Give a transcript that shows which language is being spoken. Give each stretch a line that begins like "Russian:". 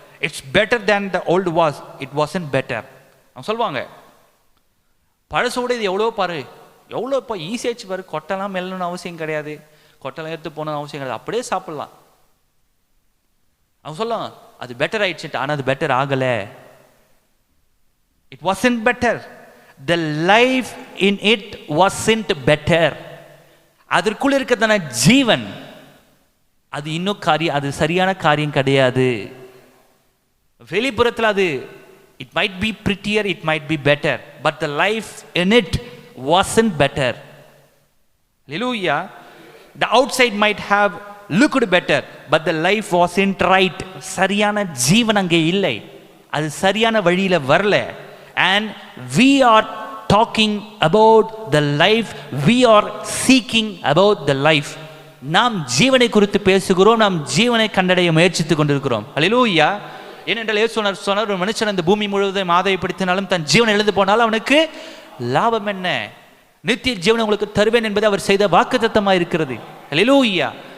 English: It's better than the old was, it wasn't better.
Tamil: அவங்க சொல்லுவாங்க பழசோட இது எவ்வளோ பாரு, எவ்வளோ இப்போ ஈஸியாச்சு பாரு, கொட்டெல்லாம் மெல்லணும்னு அவசியம் கிடையாது, கொட்டெல்லாம் எடுத்து போகணும்னு அவசியம் கிடையாது, அப்படியே சாப்பிடலாம். அவங்க சொல்லலாம் அது பெட்டர் ஆயிடுச்சு, ஆனால் அது பெட்டர் ஆகலை.
English: It wasn't better. The life in it wasn't better.
Tamil: அதற்குள்ள இருக்கிறதான ஜீவன் அது இன்னும் காரியம், அது சரியான காரியம் கிடையாது. வெளிப்புறத்தில் அது
English: it might be prettier, it might be better, but the life in it wasn't better. Hallelujah. The outside might have looked better, but the life wasn't right.
Tamil: சரியான ஜீவன் அங்கே இல்லை, அது சரியான வழியில வரல.
English: And we are talking about the life, we are seeking about the life.
Tamil: நாம் ஜீவனை குறித்து பேசுகிறோம், நாம் ஜீவனை கண்டடைய முயற்சித்துக் கொண்டிருக்கிறோம். ஹல்லேலூயா. ஏனென்றால் இயேசு சொன்னார், ஒரு மனுஷன் அந்த பூமி முழுவதும் ஆதாயப்படுத்தினாலும் தன் ஜீவனை எழுந்து போனாலும் அவனுக்கு லாபம் என்ன? நித்திய ஜீவனை உங்களுக்கு தருவேன் என்பது அவர் செய்த வாக்குத்தத்தமாக இருக்கிறது. அல்லேலூயா.